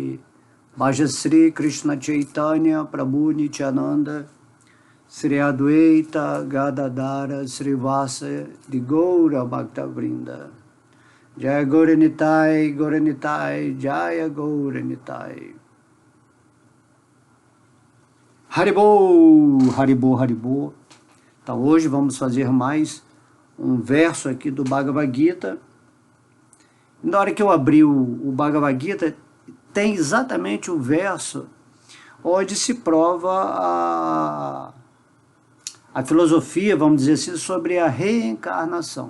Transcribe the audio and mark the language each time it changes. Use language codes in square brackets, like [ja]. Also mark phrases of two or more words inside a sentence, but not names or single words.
[sa] Bhaja Sri Krishna Chaitanya Prabhu Nityananda, Sri Adwaita Gadadara Srivasa de Goura Bhakta Vrinda. Jaya Gaura Nitai, Gaura Nitai, Jaya Gaura Nitai. Haribol, Haribol, Haribol. [pt] Então hoje vamos fazer mais um verso aqui do Bhagavad Gita. Na hora que eu abri o Bhagavad Gita, tem exatamente o verso onde se prova a filosofia, vamos dizer assim, sobre a reencarnação.